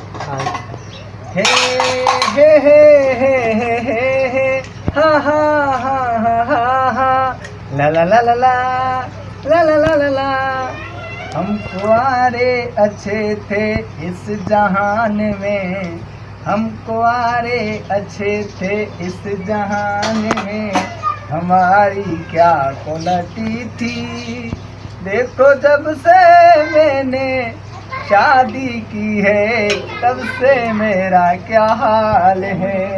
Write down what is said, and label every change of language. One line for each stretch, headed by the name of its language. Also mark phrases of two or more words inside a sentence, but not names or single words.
Hindi: हे हे हे हे हे हे हे हा हा हा हा हा हा ला ला ला ला ला ला ला ला ला ला। हम कुआरे अच्छे थे इस जहान में, हम कुआरे अच्छे थे इस जहान में, हमारी क्या क्वालिटी थी। देखो जब से मैंने शादी की है तब से मेरा क्या हाल है।